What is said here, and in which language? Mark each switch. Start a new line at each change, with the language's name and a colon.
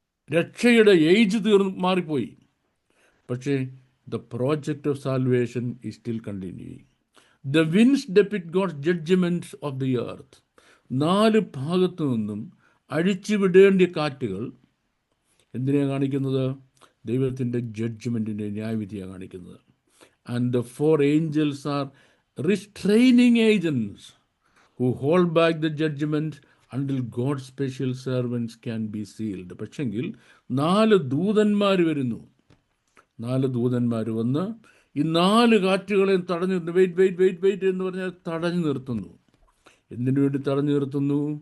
Malayalam: രക്ഷയുടെ ഏജ് മാറിപ്പോയി, പക്ഷേ
English: The project of salvation is still continuing. The winds depict God's judgments of the earth.
Malayalam: 4 ഭാഗത്തു നിന്നും അഴിച്ചുവിടേണ്ട കാറ്റുകൾ എന്തിനെയാണ് കാണിക്കുന്നത്? ദൈവത്തിൻ്റെ ജഡ്ജ്മെൻറ്റിൻ്റെ ന്യായവിധിയാണ് കാണിക്കുന്നത്.
English: And the 4 angels are restraining agents who hold back the judgment until God's special servants can be sealed.
Malayalam: പക്ഷെങ്കിൽ 4 ദൂതന്മാർ വരുന്നു. 4 ദൂതന്മാർ വന്ന് ഈ 4 കാറ്റുകളെയും തടഞ്ഞു, വെയിറ്റ് എന്ന് പറഞ്ഞാൽ തടഞ്ഞു നിർത്തുന്നു. എന്തിനു വേണ്ടി തടഞ്ഞു നിർത്തുന്നു?